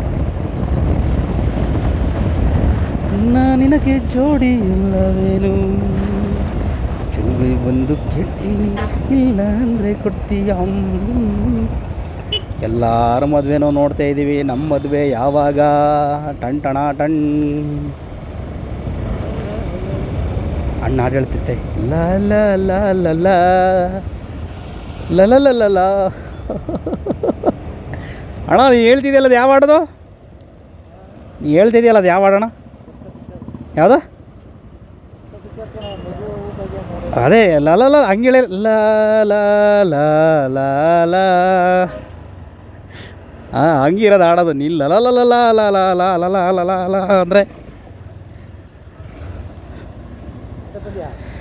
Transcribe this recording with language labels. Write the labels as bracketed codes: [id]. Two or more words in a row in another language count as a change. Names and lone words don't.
[kn] ನಿನಗೆ ಜೋಡಿ ಇಲ್ಲವೇನು, ಚೆಲುವೆ ಒಂದು ಕೇಳ್ತೀನಿ, ಇಲ್ಲ ಅಂದರೆ ಕೊಡ್ತೀಯಾ. ಎಲ್ಲರ ಮದುವೆನೂ ನೋಡ್ತಾ ಇದ್ದೀವಿ, ನಮ್ಮ ಮದುವೆ ಯಾವಾಗ? ಟಣ್ ಅಣ್ಣ ಹಾಡು ಹೇಳ್ತಿದ್ದೆ, ಲ ಲ ಲ ಲ ಲ ಲ ಲ ಲ ಲ ಲ. ಅಣ್ಣ ನೀ ಹೇಳ್ತಿದ್ಯಲ್ಲ ಅದು ಯಾವ ಹಾಡೋದು? ನೀ ಹೇಳ್ತಿದ್ಯಲ್ಲ ಅದು ಯಾವ ಹಾಡೋಣ? ಯಾವುದು? ಅದೇ ಲ ಲ ಲ ಹಂಗೇಳಿ, ಲ ಲ ಲ ಲ ಲ. ಹಾಂ, ಹಂಗಿರೋದು ಹಾಡೋದು. ನೀ ಲ ಲ ಲ ಲ ಲ ಲ ಲ ಲ ಲ ಲ ಲ ಲ ಅಂದರೆ